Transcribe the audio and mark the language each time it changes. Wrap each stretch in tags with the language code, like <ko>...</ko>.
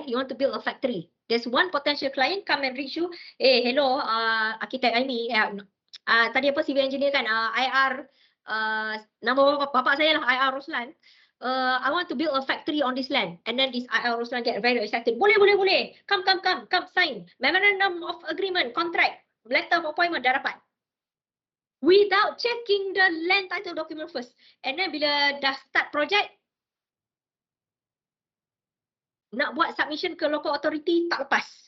<en>You want to build a factory. There's one potential client come and reach you.</en> <ms>Hello, architect Aimi. Tadi apa civil engineer kan? IR. Nama bapak saya lah IR Roslan.</ms> <en>I want to build a factory on this land. And then this IR Roslan get very excited.</en> <ms>Boleh.</ms> <en>Come sign. Memorandum of agreement, contract, letter of appointment</en> <ms>dah dapat.</ms> <en>Without checking the land title document first. And then</en> <ms>bila dah start project, nak buat submission ke local authority tak lepas.</ms>